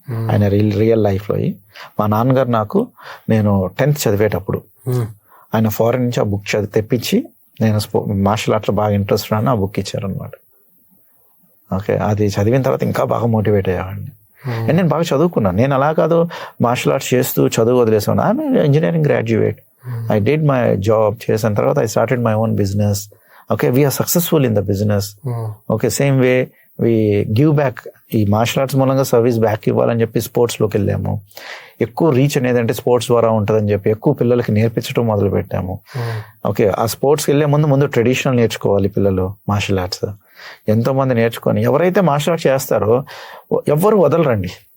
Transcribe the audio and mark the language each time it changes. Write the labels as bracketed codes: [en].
[te] ఆయన రియల్ లైఫ్లో. మా నాన్నగారు నేను 10th చదివేటప్పుడు ఆయన ఫారెన్ నుంచి ఆ బుక్ తెప్పించి, నేను మార్షల్ ఆర్ట్లో బాగా ఇంట్రెస్ట్ ఉన్నాను, ఆ బుక్ ఇచ్చారనమాట. ఓకే, అది చదివిన తర్వాత ఇంకా బాగా మోటివేట్ అయ్యేవాడిని. అండ్ నేను బాగా చదువుకున్నాను. నేను అలా కాదు మార్షల్ ఆర్ట్స్ చేస్తూ చదువు వదిలేసాను. [en] I'm engineering graduate. I did my job [te] చేసిన తర్వాత [en] I started my own business. Okay, we are successful in the business. Okay, same way we give back. [te] ఈ మార్షల్ ఆర్ట్స్ మూలంగా సర్వీస్ బ్యాక్ ఇవ్వాలని చెప్పి స్పోర్ట్స్లోకి వెళ్ళాము. ఎక్కువ రీచ్ అనేది అంటే స్పోర్ట్స్ ద్వారా ఉంటుందని చెప్పి ఎక్కువ పిల్లలకి నేర్పించడం మొదలు పెట్టాము. ఓకే, ఆ స్పోర్ట్స్కి వెళ్ళే ముందు ట్రెడిషనల్ నేర్చుకోవాలి పిల్లలు మార్షల్ ఆర్ట్స్. ఎంతోమంది నేర్చుకొని ఎవరైతే మార్షల్ ఆర్ట్స్ చేస్తారో ఎవ్వరు వదలరండి.